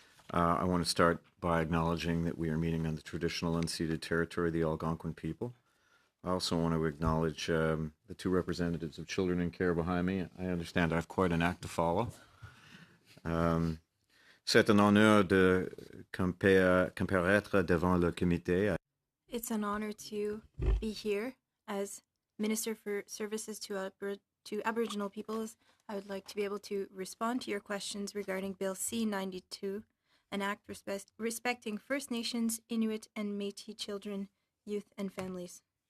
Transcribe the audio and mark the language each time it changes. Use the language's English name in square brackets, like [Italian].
[English] I want to start by acknowledging that we are meeting on the traditional unceded territory of the Algonquin people. I also want to acknowledge the two representatives of Children in Care behind me. I understand I have quite an act to follow. [French] C'est un honneur de comparaître devant le comité. [English] It's an honor to be here as Minister for Services to Aboriginal Peoples. I would like to be able to respond to your questions regarding Bill C-92, an act respecting First Nations, Inuit, and Métis children, youth, and families.